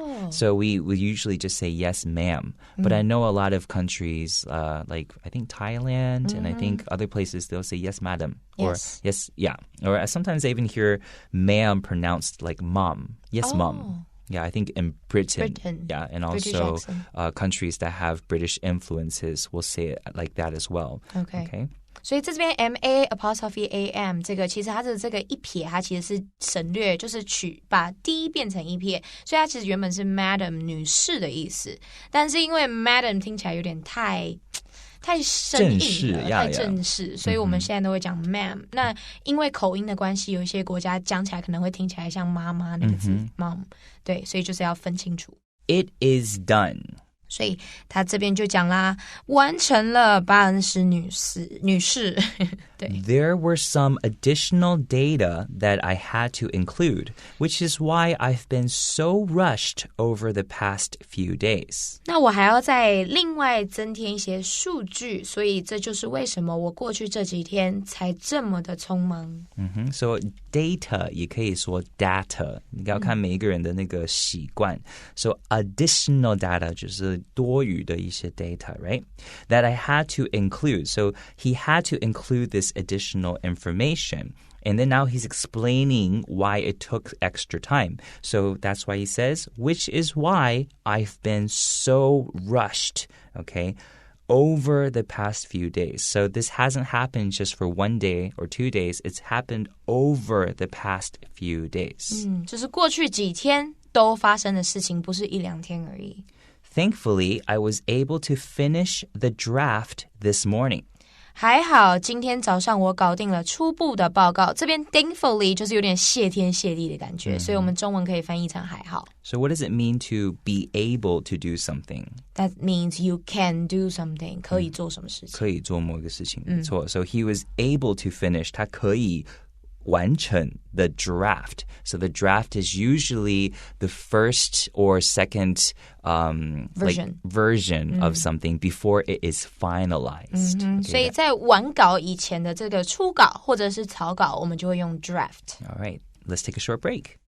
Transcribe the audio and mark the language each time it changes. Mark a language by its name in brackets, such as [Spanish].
[English] So we usually just say yes, ma'am. But I know a lot of countries, like I think Thailand and I think other places, they'll say yes, madam. Yes. Or yes, yeah. Or sometimes I even hear ma'am pronounced like mom. Yes, mom. Yeah, I think in Britain. Yeah, and also countries that have British influences will say it like that as well. Okay. [Chinese] 所以这边 M-A apostrophe A-M 这个其实它的这个一撇它其实是省略，就是把 D 变成一撇，所以它其实原本是 Madam 女士的意思，但是因为 Madam 听起来有点太生硬了，太正式，所以我们现在都会讲 Ma'am。那因为口音的关系，有一些国家讲起来可能会听起来像妈妈那个字 Mom， 对，所以就是要分清楚。 [English] It is done。 [Chinese] 所以他这边就讲啦，完成了，巴恩斯女士对。 [English] There were some additional data that I had to include, which is why I've been so rushed over the past few days. [Chinese] 那我还要再另外增添一些数据，所以这就是为什么我过去这几天才这么的匆忙。 [English] So data [Chinese] 也可以说 data， 你要看每一个人的那个习惯。 [English] So additional data [Chinese] 就是多余的一些 [English] data, right? That I had to include. So he had to include this additional information. And then now he's explaining why it took extra time. So that's why he says, which is why I've been so rushed, okay, over the past few days. So this hasn't happened just for 1 day or 2 days. It's happened over the past few days. [Chinese] 就是过去几天都发生的事情，不是一两天而已。 [English] Thankfully, I was able to finish the draft this morning. [Chinese] 还好，今天早上我搞定了初步的报告。这边 thankfully 就是有点谢天谢地的感觉，所以我们中文可以翻译成还好。 [English] So what does it mean to be able to do something? That means you can do something. [Chinese] 可以做什么事情？可以做某个事情，没错。 [English] So he was able to finish. [Chinese] 他可以完成 [English] the draft. So the draft is usually the first or second version of something before it is finalized. Okay, [Chinese] 所以在完稿以前的这个初稿或者是草稿，我们就会用 draft. [English] All right, let's take a short break.